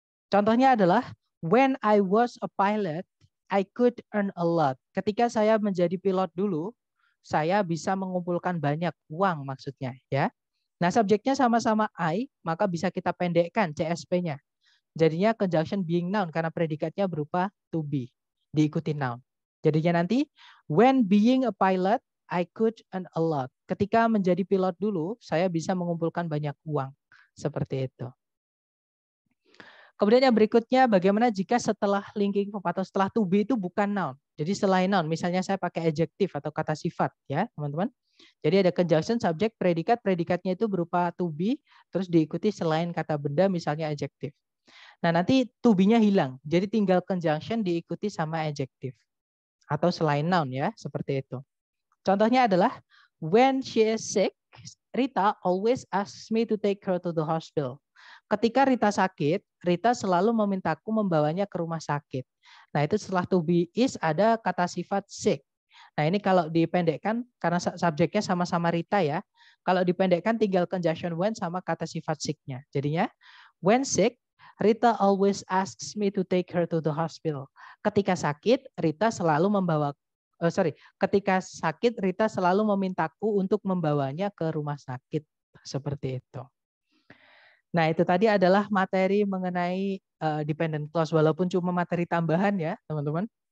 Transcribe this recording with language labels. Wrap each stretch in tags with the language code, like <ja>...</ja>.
<id>Contohnya adalah,</id> <en>when I was a pilot, I could earn a lot.</en> <id>Ketika saya menjadi pilot dulu, saya bisa mengumpulkan banyak uang maksudnya, ya. Nah, subjeknya sama-sama I, maka bisa kita pendekkan CSP-nya. Jadinya conjunction being noun karena predikatnya berupa to be, diikuti noun. Jadinya nanti</id> <en>when being a pilot, I could earn a lot.</en> <id>Ketika menjadi pilot dulu, saya bisa mengumpulkan banyak uang. Seperti itu. Kemudian yang berikutnya, bagaimana jika setelah linking verb atau setelah to be itu bukan noun. Jadi selain noun, misalnya saya pakai adjektif atau kata sifat, ya teman-teman. Jadi ada conjunction, subjek, predikat. Predikatnya itu berupa to be, terus diikuti selain kata benda, misalnya adjektif. Nah, nanti to be-nya hilang. Jadi tinggal conjunction diikuti sama adjektif. Atau selain noun ya, seperti itu. Contohnya adalah,</id> <en>when she is sick, Rita always asks me to take her to the hospital.</en> <id>Ketika Rita sakit, Rita selalu memintaku membawanya ke rumah sakit. Nah, itu setelah to be is ada kata sifat sick. Nah, ini kalau dipendekkan karena subjeknya sama-sama Rita ya. Kalau dipendekkan tinggal conjunction when sama kata sifat sick-nya. Jadinya</id> <en>when sick, Rita always asks me to take her to the hospital.</en> <id>Ketika sakit, Rita selalu ketika sakit Rita selalu memintaku untuk membawanya ke rumah sakit. Seperti itu. Nah, itu tadi adalah materi mengenai dependent clause, walaupun cuma materi tambahan ya, teman-teman.</id>